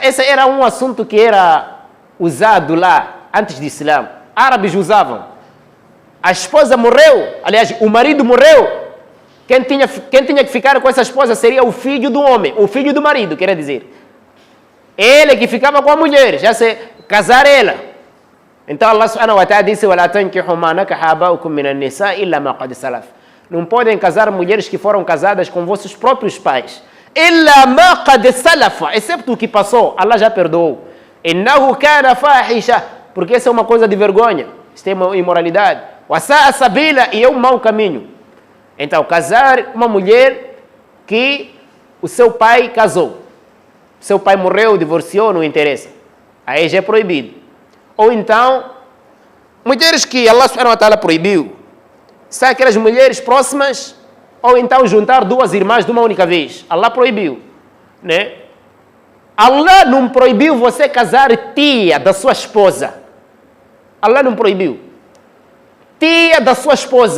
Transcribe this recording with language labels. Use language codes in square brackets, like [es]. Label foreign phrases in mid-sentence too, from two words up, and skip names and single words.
[pt] Esse era um assunto que era usado lá, antes do Islã. Árabes usavam. A esposa morreu, aliás, o marido morreu. Quem tinha que ficar com essa esposa seria o filho do homem, o filho do marido, quer dizer. Ele que ficava com a mulher, já se casar ela. Então Allah [ar] سبحانه وتعالى [pt] disse, [ar] وَلَا تَنْكِحُوا مَا نَكَحَ آبَاؤُكُم مِّنَ النِّسَاءِ إِلَّا مَا قَدْ سَلَفَ. [pt] Não podem casar mulheres que foram casadas com vossos próprios pais. [ar] إِلَّا مَا قَدْ سَلَفَ. [pt] Excepto o que passou, Allah já perdoou. [ar] إِنَّهُ كَانَ فَاحِشَةً. [pt] Porque isso é uma coisa de vergonha, isso é uma imoralidade. [ar] وَسَاءَ سَبِيلًا. [pt] E é um mau caminho. Então, casar uma mulher que o seu pai casou. Seu pai morreu, divorciou, não interessa. Aí já é proibido. Ou então, mulheres que Allah [ar] سبحانه وتعالى [pt] proibiu. São aquelas mulheres próximas, ou então juntar duas irmãs de uma única vez. Allah proibiu. Né? Allah não proibiu você casar tia da sua esposa. Allah não proibiu. Tia da sua esposa.